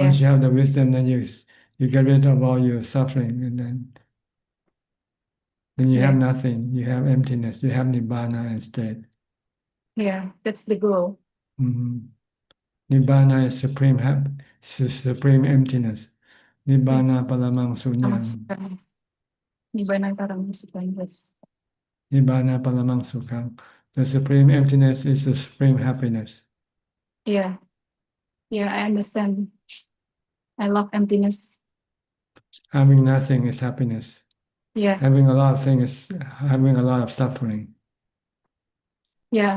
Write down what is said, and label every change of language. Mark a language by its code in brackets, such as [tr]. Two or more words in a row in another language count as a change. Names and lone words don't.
[en] Once you have the wisdom, then you get rid of all your suffering, and then you have yeah, nothing. You have emptiness. You have nibbana instead. yeah. That's the goal. Nibbana is supreme emptiness. [pi] Nibbana palamang sunyam. Nibbana parang sukhang. [en] Yes. [pi] Nibbana palamang sukham. [en] The supreme emptiness is the supreme happiness. Yeah, yeah. I understand. I love emptiness. Having nothing is happiness. Yeah, Having a lot of things is having a lot of suffering. yeah.